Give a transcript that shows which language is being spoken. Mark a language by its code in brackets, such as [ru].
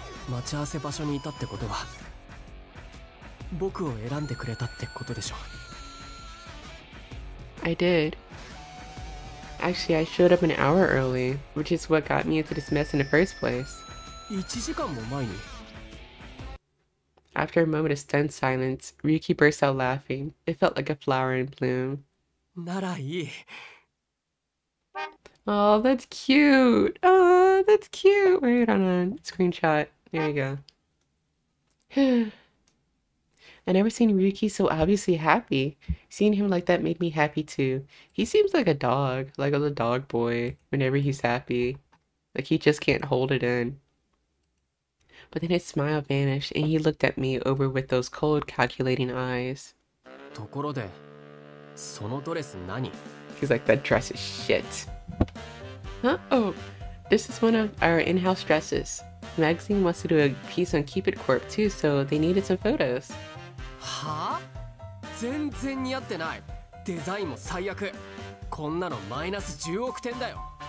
[ja] 待ち合わせ場所にいたってことは、僕を選んでくれたってことでしょ。 [en] I did. Actually, I showed up an hour early, which is what got me into this mess in the first place. [ja] 1時間も前に [en] After a moment of stunned silence, Ryuki burst out laughing. It felt like a flower in bloom. [ja] ならいい [en] Oh, that's cute. Oh, that's cute. Wait, hold on. Screenshot. There you go. I never seen Ryuki so obviously happy. Seeing him like that made me happy too. He seems like a dog, like a little dog boy whenever he's happy. Like he just can't hold it in. But then his smile vanished and he looked at me over with those cold, calculating eyes. [ja] ところでそのドレス何 [en] He's like, that dress is shit. Huh? Oh, this is one of our in-house dresses. The magazine wants to do a piece on Cupid Corp too, so they needed some photos. [ja] はあ全然似合ってないデザインも最悪こんなのマイナス10億点だよ